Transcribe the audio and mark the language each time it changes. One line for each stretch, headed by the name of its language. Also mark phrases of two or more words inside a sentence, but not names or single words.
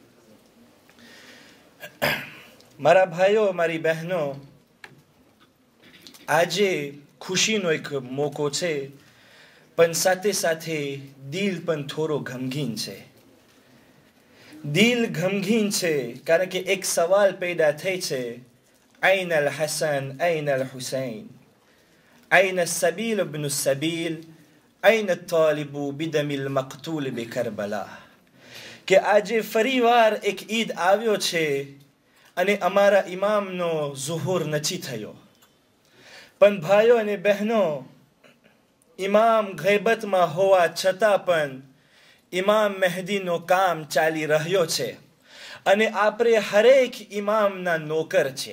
Gujarati: મારા ભાઈઓ, મારી બહેનો, આજે ખુશીનો એક મોકો છે, પણ સાથે સાથે દિલ પણ થોડો ગમગીન છે. દિલ ગમગીન છે કારણ કે એક સવાલ પેદા થઈ છે,
Arabic: أين الحسن أين الحسين أين السبيل ابن السبيل أين الطالب بدم المقتول بكربلا.
Gujarati: કે આજે ફરીવાર એક ઈદ આવ્યો છે અને અમારા ઇમામનો ઝુહુર નથી થયો. પણ ભાઈઓ અને બહેનો, ઇમામ ગૈબતમાં હોવા છતાં પણ ઇમામ મહેદીનો કામ ચાલી રહ્યો છે અને આપણે હરેક ઇમામના નોકર છે.